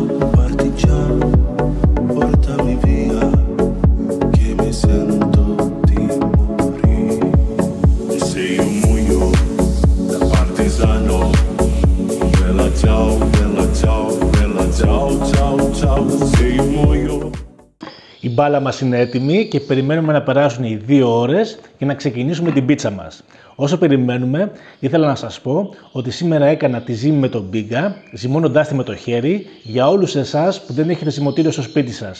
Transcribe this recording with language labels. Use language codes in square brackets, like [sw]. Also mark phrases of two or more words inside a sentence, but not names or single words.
[it] Oh partigiano, portami via, che mi sento di morire. E se io muoio da partigiano, bella ciao, bella ciao, bella ciao, ciao, ciao. Se io muoio. [el] Η μπάλα μας είναι έτοιμη και περιμένουμε να περάσουν οι 2 ώρες για να ξεκινήσουμε την πίτσα μας. Όσο περιμένουμε, ήθελα να σας πω ότι σήμερα έκανα τη ζύμη με τον Bigga, ζυμώνοντάς τη με το χέρι, για όλους εσάς που δεν έχετε ζυμωτήριο στο σπίτι σας.